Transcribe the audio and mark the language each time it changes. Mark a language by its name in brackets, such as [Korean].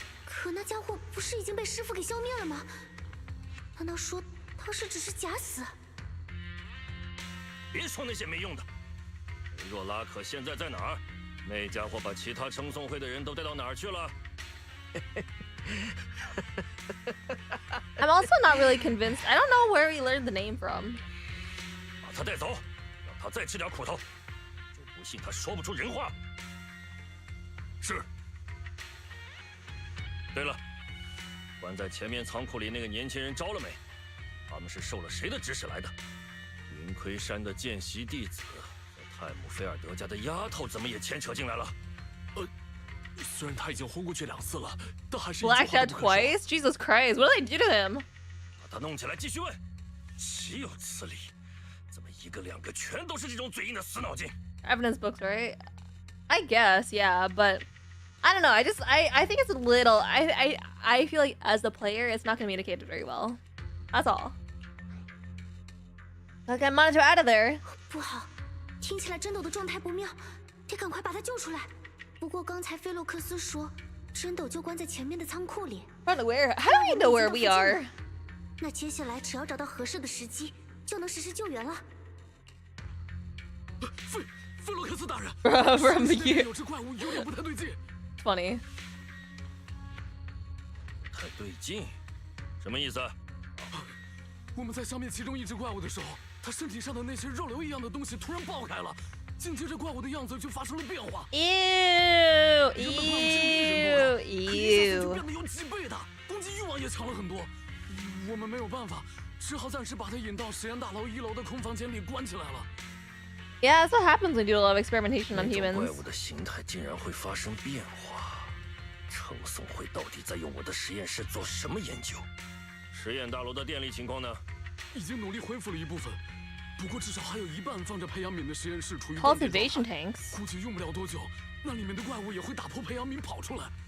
[Chinese] 可那家伙不是已经被师傅给消灭了吗？难道说他是只是假死？别说那些没用的。梅若拉可现在在哪儿？那家伙把其他称颂会的人都带到哪儿去了？ [English] I'm also not really convinced. I don't know where he learned the name from. [Chinese] 把他带走，让他再吃点苦头。就不信他说不出人话。是。对了，关在前面仓库里那个年轻人招了没？他们是受了谁的指使来的？云盔山的见习弟子和泰姆菲尔德家的丫头怎么也牵扯进来了？虽然他已经昏过去2次了，但还是 [English] Blacked out twice? Jesus Christ, what did they do to him? [Chinese] 把他弄起来继续问。岂有此理！怎么一个两个全都是这种嘴硬的死脑筋？ [English] Evidence books, right? I guess, yeah, but I don't know. I think it's a little. I feel like as the player, it's not communicated very well. That's all. Okay, monitor out of there. [Chinese] 不好，听起来真斗的状态不妙，得赶快把他救出来。不过刚才菲洛克斯说，真斗就关在前面的仓库里。 [English] Run where? How do we know where we are? [Chinese] 那接下来只要找到合适的时机，就能实施救援了。菲洛克斯大人 [English] From here. [Chinese] 有只怪物有点不太对劲。 [English] Funny. [Chinese] 太对劲，什么意思？我们在消灭其中一只怪物的时候，它身体上的那些肉瘤一样的东西突然爆开了，紧接着怪物的样子就发生了变化。 [English] Ew. [Chinese] 就 [English] Ew. [Chinese] 变得有几倍大，攻击欲望也强了很多。我们没有办法，只好暂时把它引到实验大楼1楼的空房间里关起来了。 [English] Yeah, that's what happens when you do a lot of experimentation on [Chinese] 那种 [English] humans. [Chinese] 怪物的形态竟然会发生变化，程颂会到底在用我的实验室做什么研究？实验大楼的电力情况呢？已经努力恢复了一部分，不过至少还有一半放着培养皿的实验室处于 [English] Cultivation tanks. [Chinese] 估计用不了多久，那里面的怪物也会打破培养皿跑出来。